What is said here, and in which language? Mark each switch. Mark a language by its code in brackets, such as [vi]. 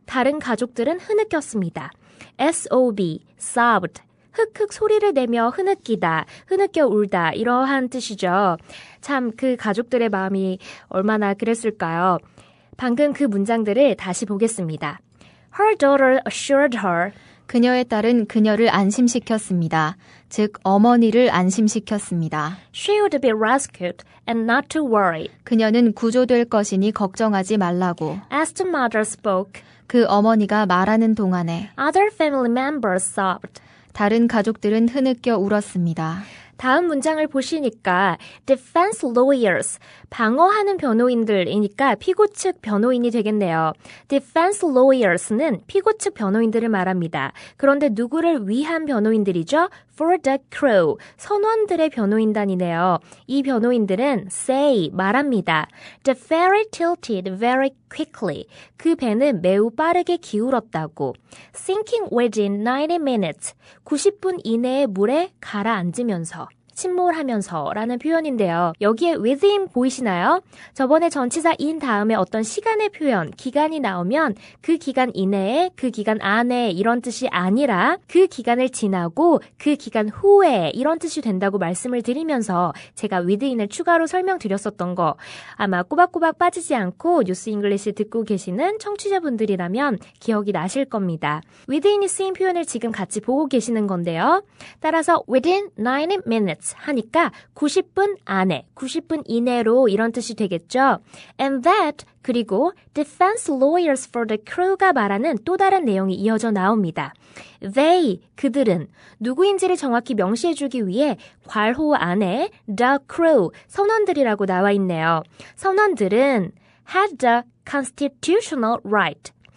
[ko] 다른 가족들은 흐느꼈습니다. [en] S-O-B, sobbed. [ko] 흑흑 소리를 내며 흐느끼다, 흐느껴 울다 이러한 뜻이죠. 참 그 가족들의 마음이 얼마나 그랬을까요? 방금 그 문장들을 다시 보겠습니다. [en] Her daughter assured her. [ko] 그녀의 딸은 그녀를 안심시켰습니다. 즉 어머니를 안심시켰습니다. [en] She would be rescued and not to worry. [ko] 그녀는 구조될 것이니 걱정하지 말라고. [en] As the mother spoke, [ko] 그 어머니가 말하는 동안에 [en] other family members sobbed. [ko] 다른 가족들은 흐느껴 울었습니다. 다음 문장을 보시니까 defense lawyers, 방어하는 변호인들이니까 피고 측 변호인이 되겠네요. defense lawyers는 피고 측 변호인들을 말합니다. 그런데 누구를 위한 변호인들이죠? for the crew, 선원들의 변호인단이네요. 이 변호인들은 say, 말합니다. [en] The ferry tilted very quickly. [ko] 그 배는 매우 빠르게 기울었다고. [en] Sinking within 90 minutes. [ko] 90분 이내에 물에 가라앉으면서. 침몰하면서 라는 표현인데요. 여기에 within 보이시나요? 저번에 전치사 in 다음에 어떤 시간의 표현, 기간이 나오면 그 기간 이내에, 그 기간 안에 이런 뜻이 아니라 그 기간을 지나고 그 기간 후에 이런 뜻이 된다고 말씀을 드리면서 제가 within을 추가로 설명드렸었던 거 아마 꼬박꼬박 빠지지 않고 뉴스 잉글리시 듣고 계시는 청취자분들이라면 기억이 나실 겁니다. within이 쓰인 표현을 지금 같이 보고 계시는 건데요. 따라서 within 90 minutes 하니까 90분 안에, 90분 이내로 이런 뜻이 되겠죠. And that, 그리고 [en] defense lawyers for the crew [ko] 가 말하는 또 다른 내용이 이어져 나옵니다. They, 그들은 누구인지를 정확히 명시해주기 위해 괄호 안에 the crew, 선원들이라고 나와 있네요. 선원들은 [en] had the constitutional right.